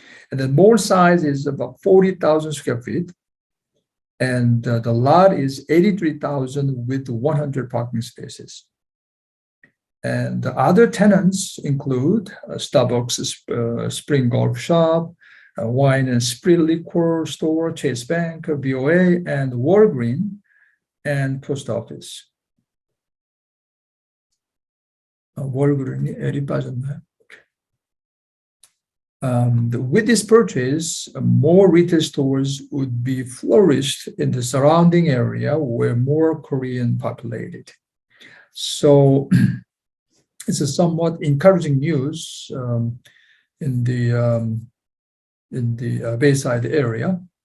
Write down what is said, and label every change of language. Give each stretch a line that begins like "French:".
English: And the mall size is about 40,000 square feet, and the lot is 83,000 with 100 parking spaces. And the other tenants include Starbucks, Spring Golf Shop, Wine and Spirit Liquor Store, Chase Bank, BOA, and Walgreens, and Post Office.
Korean: 월그린이 L이 빠졌나요?
English: With this purchase, more retail stores would be flourished in the surrounding area where more Korean populated. So it's a somewhat encouraging news in the Bayside area.